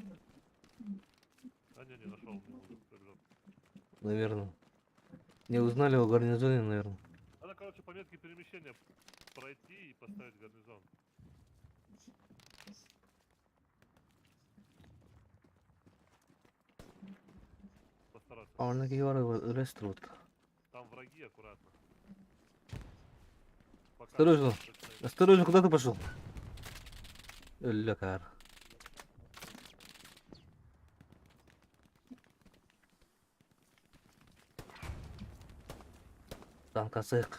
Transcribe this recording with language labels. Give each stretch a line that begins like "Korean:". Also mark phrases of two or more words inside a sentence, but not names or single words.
Russian: А не нашел, не могу, побежал. Наверное. Не узнали о гарнизоне, наверное. Надо, короче, по метке перемещения пройти и поставить гарнизон. Постараться.
Turkish: Oradaki var ya restaurant.
Russian: Там враги, аккуратно. Пока Осторожно. точно Осторожно, куда ты пошел? Ля-кар. Танкасек.